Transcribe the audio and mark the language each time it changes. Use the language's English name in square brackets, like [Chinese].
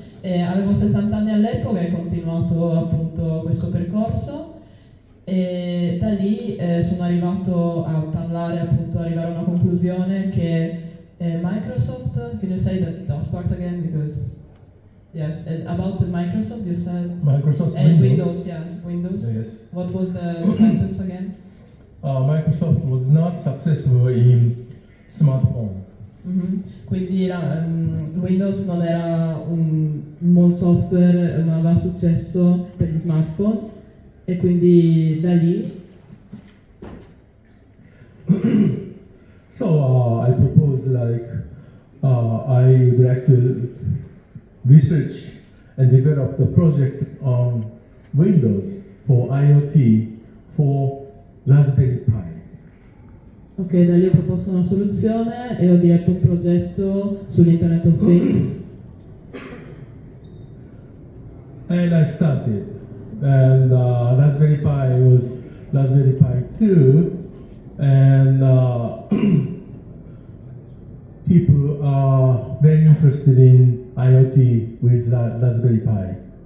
[Italian] Avevo 60 anni all'epoca e ho continuato appunto questo percorso. E da lì sono arrivato a parlare, appunto, arrivare a una conclusione che Microsoft, [English] can you say that part again? Because, yes, about the Microsoft, you said... Microsoft and Windows. Windows. Yes. What was the sentence again? Microsoft was not successful in smartphone. [Italian] Quindi Windows non era un buon software, non aveva successo per gli smartphone. E quindi da lì [English] So I proposed I would like to research and develop the project on Windows for IoT for Raspberry Pi. [Italian] Ok, da lì ho proposto una soluzione e ho diretto un progetto sull'Internet of Things. [English] And I started. And Raspberry Pi was Raspberry Pi 2, and people are very interested in IoT with Raspberry Pi.